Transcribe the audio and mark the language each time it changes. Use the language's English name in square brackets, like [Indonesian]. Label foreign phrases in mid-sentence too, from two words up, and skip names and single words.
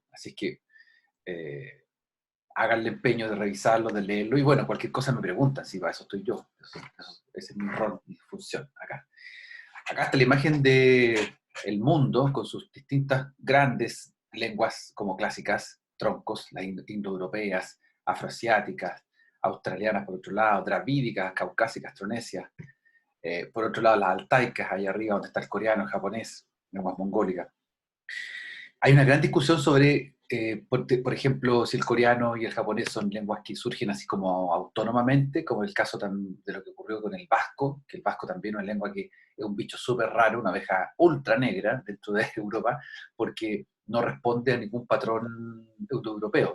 [Spanish] Así que eh, hagan el empeño de revisarlo, de leerlo y bueno, cualquier cosa me preguntan, si para eso estoy yo. Ese es mi rol, mi función acá. Acá está la imagen de el mundo con sus distintas grandes lenguas como clásicas, troncos, las indoeuropeas, afroasiáticas, australianas por otro lado, dravídicas, caucásicas, tronesias, por otro lado las altaicas, ahí arriba donde está el coreano, el japonés, lenguas mongólicas. Hay una gran discusión sobre, por ejemplo, si el coreano y el japonés son lenguas que surgen así como autónomamente, como el caso de lo que ocurrió con el vasco, que el vasco también es una lengua que es un bicho súper raro, una abeja ultra negra dentro de Europa, porque no responde a ningún patrón europeo.